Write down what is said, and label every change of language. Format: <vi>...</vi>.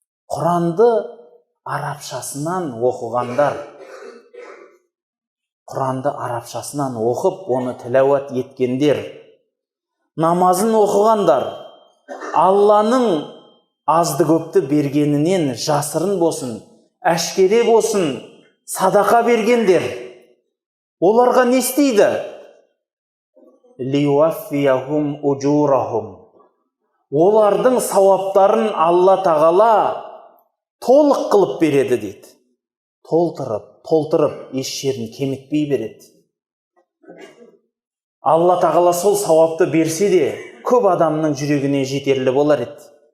<kk>Құранды арабшасынан оқығандар, Құранды арабшасынан оқып, оны тилауат еткендер, намазын оқығандар, Алланың азды көпті бергенінен жасырын болсын, әшкере болсын, садақа бергендер. Оларға не істейді?</kk> <ar>Лиуаффияхум уджурахум.</ar> <kk>Олардың сауаптарын Алла тағала толық қылып береді дейді. Толтырып, еш жерін кемітпей береді. Алла тағала сол сауапты берсе де, көп адамның жүрегіне жетерлі болар еді.</kk>